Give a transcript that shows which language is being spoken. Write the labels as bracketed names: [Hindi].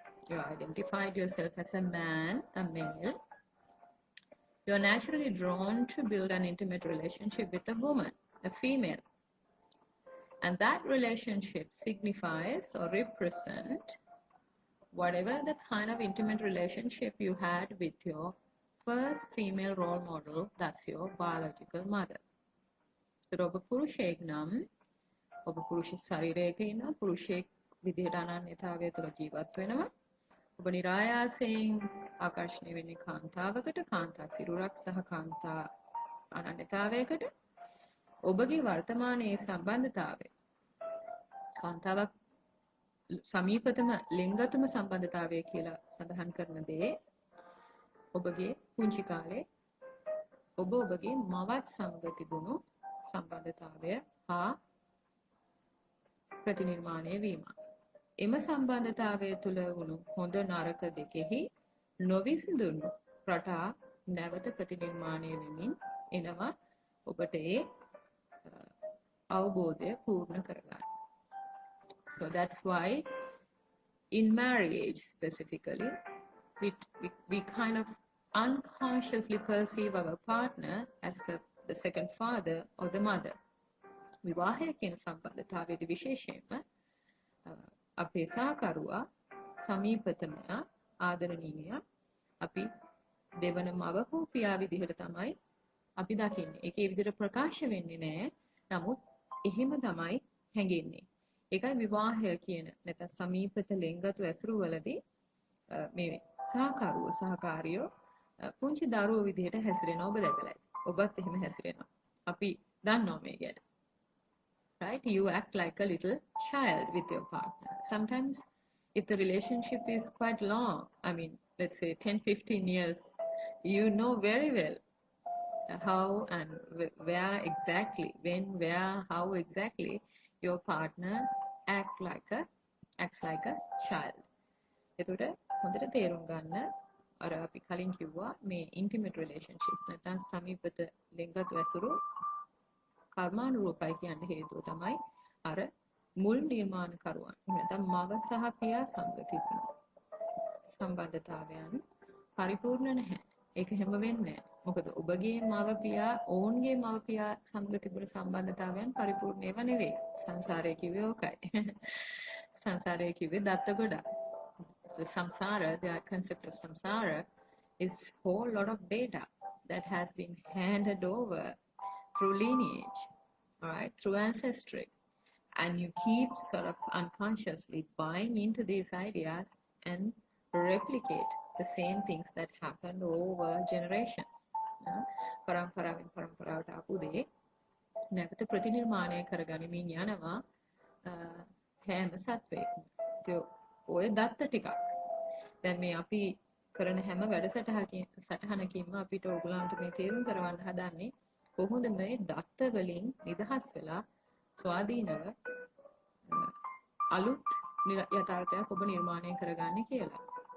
[English] You identified yourself as a man, a male. You are naturally drawn to build an intimate relationship with a woman, a female. And that relationship signifies or represents whatever the kind of intimate relationship you had with your first female role model, that's your biological mother. [Sinhala] So ඔබ පුරුෂයෙක් නම් ඔබ පුරුෂ ශරීරයක ඉන්න පුරුෂයෙක් විදිහට අනන්‍යතාවය තුළ ජීවත් වෙනවා. ඔබ නිරායාසයෙන් ආකර්ෂණය වෙන්නේ කාන්තාවකට, කාන්තා සිරුරක් සහ කාන්තා අනන්‍යතාවයකට. ඔබගේ වර්තමානයේ සම්බන්ධතාවය කාන්තාවක් සමීපතම ලිංගතුම සම්බන්ධතාවය කියලා සඳහන් කරන දේ ඔබගේ පුංචි කාලේ ඔබගේ මවත් සමග තිබුණු සම්බන්ධතාවය හා ප්‍රතිනිර්මාණය වීම. එම සම්බන්ධතාවය තුළ වුණු හොඳ නරක දෙකෙහි නොවිසඳුණු රටා නැවත ප්‍රතිනිර්මාණය වෙමින් එනවා ඔබට ඒ අවබෝධය පූර්ණ කරගන්න. [English] So that's why in marriage specifically, we kind of unconsciously perceive our partner as the second father or the mother. [Sinhala] විවාහය කියන සම්බන්ධතාවයේදී විශේෂයෙන්ම අපේ සහකරුවා සමීපතමයා ආදරණීය අපි දෙවන මව හෝ පියා විදිහට තමයි අපි දකින්නේ. ඒකේ විදිහට ප්‍රකාශ වෙන්නේ නැහැ. නමුත් එහෙම තමයි හැඟෙන්නේ. ඒකයි විවාහය කියන නැත්නම් සමීපත ලෙන්ගතු ඇසුරු වලදී මේ සහකාරියෝ පුංචි දරුවෝ විදිහට හැසිරෙනවා. ඔබ දැකලා ඇති. ඔබත් එහෙම හැසිරෙනවා. අපි දන්නවා මේ ගැන. Right? [English] You act like a little child with your partner. Sometimes if the relationship is quite long, I mean, let's say 10-15 years, you know very well how and where exactly, when, where, how exactly your partner acts like a child. [Sinhala] එතකොට හොඳට තේරුම් ගන්න අර අපි කලින් කිව්වා මේ intimate relationships නැත්නම් සමීපත ලිංගත් වැසුරු කර්මානුරූපයි කියන හේතුව තමයි අර මුල් නිර්මාණකරුවන් නැත්නම් මව සහ පියා සමග තිබෙන සම්බන්ධතාවයන් පරිපූර්ණ නැහැ. ඒක හැම වෙන්නේ නැහැ. මොකද ඔබගේ මව පියා ඔවුන්ගේ මව පියා සමග තිබුණු සම්බන්ධතාවයන් පරිපූර්ණ ඒවා නෙවෙයි. සංසාරය කිව්වේ ඕකයි. සංසාරය කිව්වේ දත්ත ගොඩක්. [English] So samsara, the concept of samsara is whole lot of data that has been handed over through lineage, all right, through ancestry. And you keep sort of unconsciously buying into these ideas and replicate the same things that happened over generations. [Sinhala] පරම්පරාවෙන් පරම්පරාවට ආපු දේ නැවත ප්‍රතිනිර්මාණය කරගනිමින් යනවා හැම සත්වයකම. ඔය දත්ත ටිකක්. දැන් මේ අපි කරන හැම වැඩසටහනකින්ම අපිට ඔයගලන්ට මේ තේරුම් කරවන්න හදන්නේ කොහොමද මේ දත්ත වලින් නිදහස් වෙලා ස්වාධීනව අලුත් යථාර්ථයක් ඔබ නිර්මාණය කරගන්නේ කියලා.